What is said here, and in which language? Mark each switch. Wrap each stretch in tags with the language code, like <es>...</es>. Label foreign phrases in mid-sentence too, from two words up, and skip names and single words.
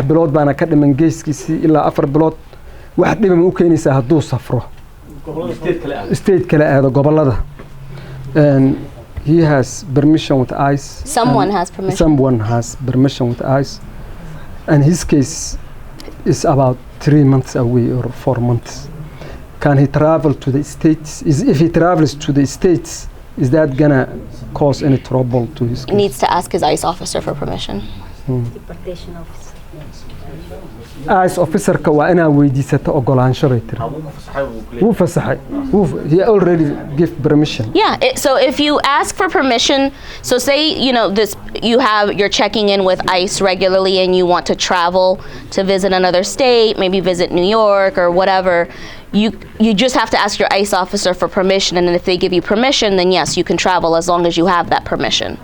<so>bilood baana ka dhiman geeskiisii ilaa 4 bilood wax dhiban u keenaysa hadduu safro state kale aado gobolada</so> <en>he has permission with ICE. Someone has permission. Someone has permission with ICE, and his case is about 3 months away or 4 months. Can he travel to the States? If he travels to the States, is that gonna cause any trouble to his case? Needs to ask his ICE officer for permission. Deportation officer.</en> <so>ICE officer-ka waa inaa weydiisata ogolaansho bay tiri. Wuu fasaxay.</so> <en>He already gave permission. Yeah, so if you ask for permission, so say, you know, you're checking in with ICE regularly and you want to travel to visit another state, maybe visit New York or whatever, you just have to ask your ICE officer for permission, and then if they give you permission, then yes, you can travel as long as you have that permission.</en>